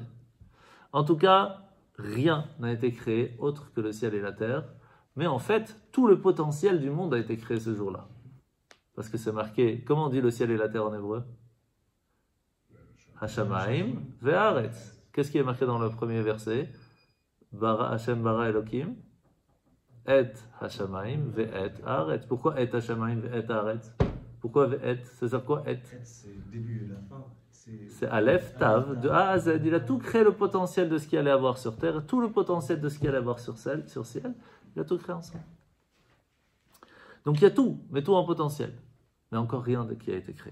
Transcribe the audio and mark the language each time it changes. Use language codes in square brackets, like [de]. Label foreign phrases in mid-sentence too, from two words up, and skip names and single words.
[fr] En tout cas, rien n'a été créé autre que le ciel et la terre. Mais en fait, tout le potentiel du monde a été créé ce jour-là. Parce que c'est marqué, comment on dit le ciel et la terre en hébreu? [he] השמים והארץ. [fr] Qu'est-ce qui est marqué dans le premier verset? [he] השם ברא אלוקים. את השמים ואת הארץ. [fr] Pourquoi et [he] השמים ואת הארץ? [fr] Pourquoi ve'et? Ça sert quoi et? C'est le début et la fin. C'est Aleph, Tav, de A à Z. Il a tout créé le potentiel de ce qu'il allait avoir sur terre, tout le potentiel de ce qu'il allait avoir sur ciel. Il a tout créé ensemble. Donc il y a tout, mais tout en potentiel. Mais encore rien qui a été créé.